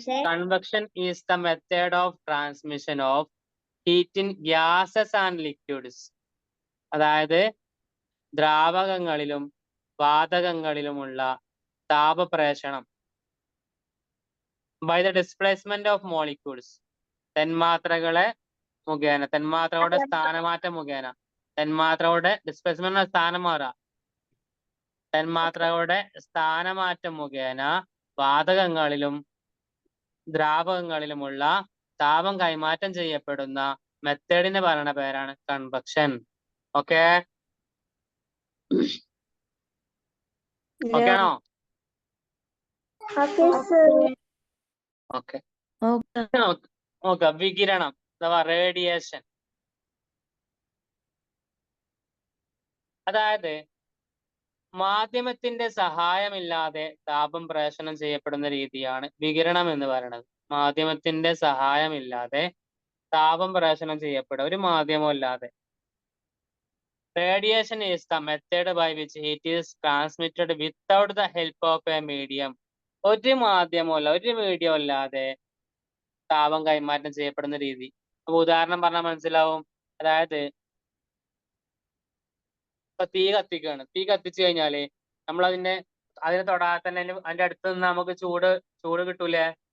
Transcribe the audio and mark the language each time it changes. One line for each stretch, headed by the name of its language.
English: Convection is the method of transmission of heat in gases and liquids.
Malayalam: അതായത് ദ്രാവകങ്ങളിലും വാതകങ്ങളിലുമുള്ള താപപ്രേഷണം
English: by the displacement of molecules.
Malayalam: തന്മാത്രകളെ മുഖേന, തന്മാത്രകളുടെ സ്ഥാനമാറ്റം മുഖേന. തന്മാത്രകളുടെ displacement സ്ഥാനം മാറുക. തന്മാത്രകളുടെ സ്ഥാനമാറ്റം മുഖേന വാതകങ്ങളിലും ദ്രാവകങ്ങളിലുമുള്ള താപം കൈമാറ്റം ചെയ്യപ്പെടുന്ന മെത്തേഡിന് പറയുന്ന പേരാണ് കൺവെക്ഷൻ. ഓക്കെ. ഓക്കെ ആണോ? ഓക്കെ. നോക്കാം വികിരണം അഥവാ റേഡിയേഷൻ. അതായത് മാധ്യമത്തിന്റെ സഹായമില്ലാതെ താപം പ്രേഷണം ചെയ്യപ്പെടുന്ന രീതിയാണ് വികിരണം എന്ന് പറയുന്നത്. മാധ്യമത്തിന്റെ സഹായമില്ലാതെ താപം പ്രേഷണം ചെയ്യപ്പെടുക, ഒരു മാധ്യമം ഇല്ലാതെ.
English: Radiation is the method by which heat is transmitted without the help of a medium.
Malayalam: ഒരു മാധ്യമമല്ല, ഒരു മീഡിയം ഇല്ലാതെ താപം കൈമാറ്റം ചെയ്യപ്പെടുന്ന രീതി. അപ്പൊ ഉദാഹരണം പറഞ്ഞാൽ മനസ്സിലാവും. അതായത് ഇപ്പൊ തീ കത്തിക്കുകയാണ്. തീ കത്തിച്ചു കഴിഞ്ഞാല് നമ്മൾ അതിനെ തൊടാതെ തന്നെ അതിന്റെ അടുത്ത് നിന്ന് നമുക്ക് ചൂട് കിട്ടൂലേ?